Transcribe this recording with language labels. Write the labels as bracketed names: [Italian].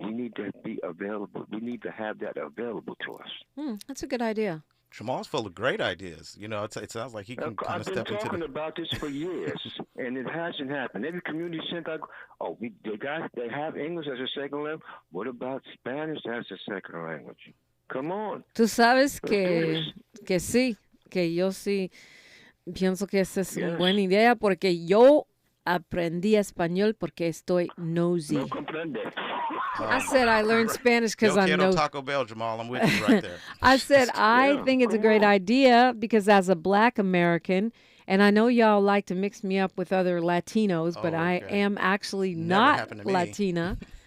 [English] We need to be available. We need to have that available to us. That's a good idea. Jamal's full of great ideas. It sounds like he can kind of step into I've been talking about this for years, and it hasn't happened. Every community center, they have English as a second language. What about Spanish as a second language? Come on. [Spanish] Tú sabes que sí, que yo sí pienso que esa es una buena idea porque yo aprendí español porque estoy nosy. No comprende. [English] I said I learned Spanish because I'm nosy. Taco Bell, Jamal. I'm with you right there. I said I think it's a great idea because as a Black American, and I know y'all like to mix me up with other Latinos, but I am actually not Latina.